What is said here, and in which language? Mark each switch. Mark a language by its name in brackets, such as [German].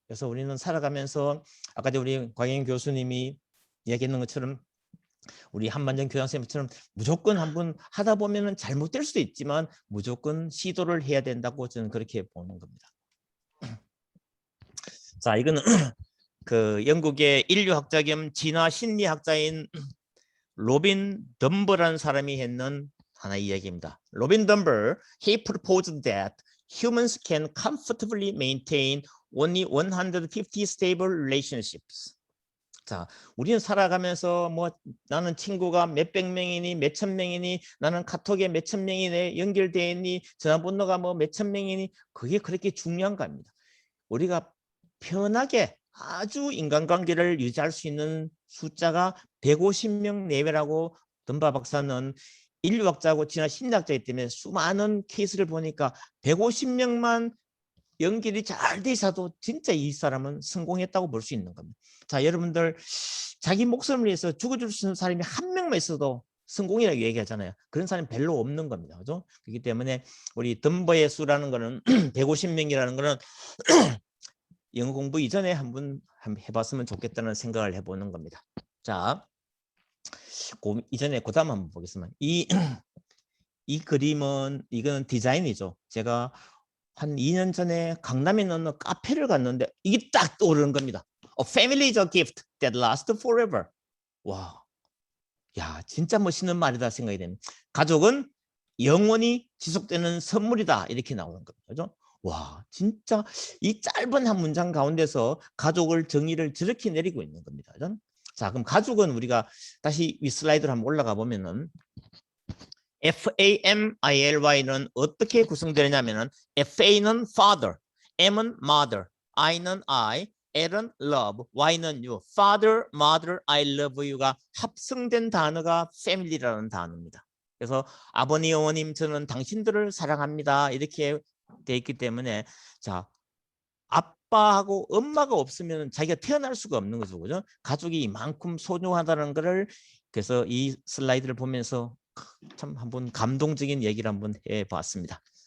[Korean] 그래서 우리는 살아가면서 아까 우리 광영 교수님이 얘기했는 것처럼 우리 한만정 교장선생님처럼 무조건 한번 하다 보면은 잘못될 수도 있지만 무조건 시도를 해야 된다고 저는 그렇게 보는 겁니다. 자, 이거는 그 영국의 인류학자 겸 진화 심리학자인 로빈 덤버라는 사람이 했는 하나의 이야기입니다. [English] 로빈 덤버, he proposed that humans can comfortably maintain only 150 stable relationships. [Korean] 자, 우리는 살아가면서 뭐 나는 친구가 몇백 명이니 몇천 명이니 나는 카톡에 몇천 명이 연결되어 있니 전화번호가 뭐 몇천 명이니 그게 그렇게 중요한가 합니다. 우리가 편하게 아주 인간관계를 유지할 수 있는 숫자가 150명 내외라고 덤바 박사는 인류학자고 진화 심리학자이기 때문에 수많은 케이스를 보니까 150명만 연결이 잘 돼 있어도 진짜 이 사람은 성공했다고 볼 수 있는 겁니다. 자, 여러분들 자기 목숨을 위해서 죽어줄 수 있는 사람이 한 명만 있어도 성공이라고 얘기하잖아요. 그런 사람이 별로 없는 겁니다. 그죠? 그렇기 때문에 우리 덤버의 수라는 거는 150명이라는 거는 영어 공부 이전에 한번 해봤으면 좋겠다는 생각을 해보는 겁니다. 자, 이전에 그 다음 한번 보겠습니다. 이 그림은 이건 디자인이죠. 제가 한 2년 전에 강남에 있는 어느 카페를 갔는데 이게 딱 떠오르는 겁니다. [English] A family is a gift that lasts forever. [Korean] 와, 야, 진짜 멋있는 말이다 생각이 됩니다. 가족은 영원히 지속되는 선물이다 이렇게 나오는 겁니다. 그죠? 와, 진짜 이 짧은 한 문장 가운데서 가족을 정의를 저렇게 내리고 있는 겁니다. 그죠? 자, 그럼 가족은 우리가 다시 위 슬라이드로 한번 올라가 보면은 FAMILY는 어떻게 구성되냐면은 FA는 father, M은 mother, I는 I, L은 love, Y는 you. [English] Father, mother, I love you가 [Korean] 합성된 단어가 [English] family라는 [Korean] 단어입니다. 그래서 아버님, 어머님, 저는 당신들을 사랑합니다. 이렇게 돼 있기 때문에 자, 아빠하고 엄마가 없으면 자기가 태어날 수가 없는 거죠. 그죠? 가족이 이만큼 소중하다는 것을 그래서 이 슬라이드를 보면서 참 한번 감동적인 얘기를 한번 해봤습니다.